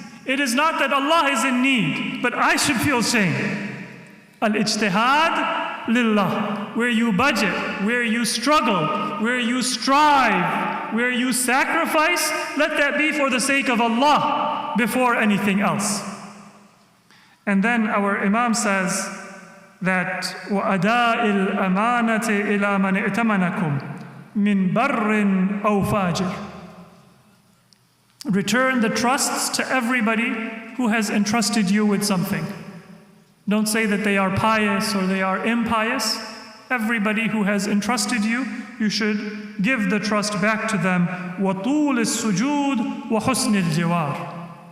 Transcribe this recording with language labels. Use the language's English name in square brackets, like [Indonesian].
[English] It is not that Allah is in need, but I should feel shame. [Arabic] Al-ijtihad lillah, [English] where you budget, where you struggle, where you strive, where you sacrifice, let that be for the sake of Allah before anything else. And then our Imam says that [Arabic] وَأَدَاءِ الْأَمَانَةِ إِلَى مَنِ ائْتَمَنَكُمْ مِنْ بَرٍّ أَوْ فَاجِرٍ. [English] Return the trusts to everybody who has entrusted you with something. Don't say that they are pious or they are impious. Everybody who has entrusted you, you should give the trust back to them. [Arabic] وَطُولِ السُّجُودِ وَحُسْنِ الْجِوَارِ.